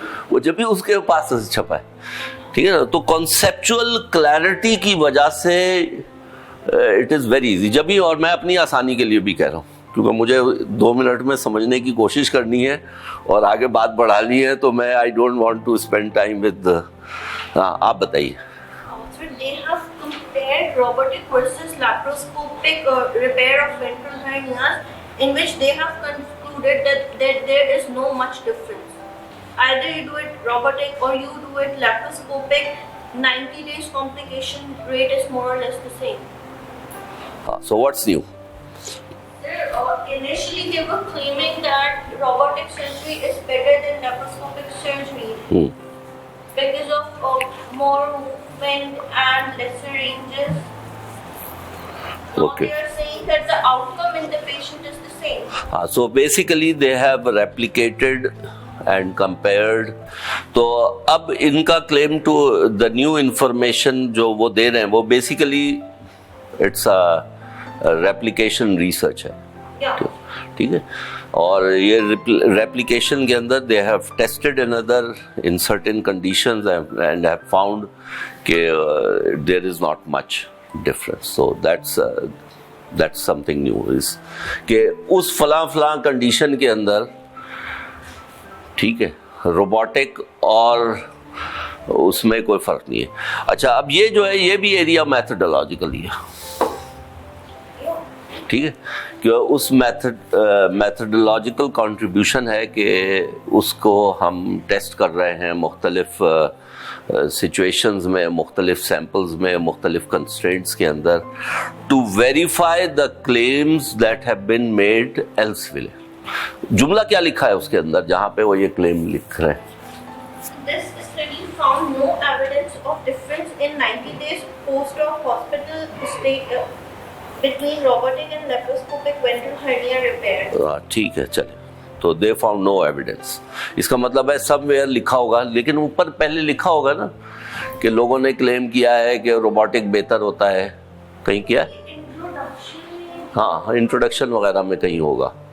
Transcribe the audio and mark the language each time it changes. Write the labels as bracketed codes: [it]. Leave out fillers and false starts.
[ur] وہ جب بھی اس کے پاس چھپا ہے, ٹھیک ہے نا. تو کانسیپچول کلیئرٹی کی وجہ سے [en] It is very easy. [ur] جب بھی, اور میں اپنی آسانی کے لیے بھی کہہ رہا ہوں, کیونکہ مجھے 2 منٹ میں سمجھنے کی کوشش کرنی ہے اور آگے بات بڑھانی ہے, تو میں [en] I don't want to spend time with. [ur] ہاں آپ بتائیے. [en] They have compared robotic versus laparoscopic repair of ventral hernias, in which they have concluded that there is no much difference. Either you do it robotic or you do it laparoscopic, 90 days complication rate is more or less the same. So what's new? Initially they were claiming that robotic surgery is better than laparoscopic surgery because of more movement and lesser ranges. Now Okay. they are saying that the outcome in the patient is the same. So basically they have replicated and compared. [ur] تو اب ان کا [en] claim to the new information [ur] جو وہ دے رہے ہیں, وہ [en] basically it's a replication research [ur] ہے. ٹھیک ہے, اور یہ ریپلیکیشن کے اندر [en] They have tested another in certain conditions and have found کہ there is not much difference. So that's something new, is [ur] کہ اس فلاں کنڈیشن کے اندر, ٹھیک ہے, روبوٹک اور اس میں کوئی فرق نہیں ہے. اچھا اب یہ جو ہے یہ بھی ایریا میتھڈولوجیکلی ہے, ٹھیک ہے, کہ اس میتھڈولوجیکل کنٹریبیوشن ہے کہ اس کو ہم ٹیسٹ کر رہے ہیں مختلف سچویشنز میں, مختلف سیمپلز میں, مختلف کنسٹرینٹس کے اندر, [en] To verify the claims that have been made elsewhere. [ur] جملہ کیا لکھا ہے اس کے اندر جہاں پہ وہ یہ کلیم لکھ رہے ہیں؟ [en] This study found no evidence of difference in 90 days post-op hospital stay between robotic and laparoscopic ventral hernia repair. [ur] ٹھیک ہے, چلے. تو [en] They found no evidence. [ur] اس کا مطلب ہے سم ویئر لکھا ہوگا, لیکن اوپر پہلے لکھا ہوگا نا کہ لوگوں نے کلیم کیا ہے کہ روبوٹک بہتر ہوتا ہے. کہیں کیا ہے؟ ہاں انٹروڈکشن وغیرہ میں کہیں ہوگا.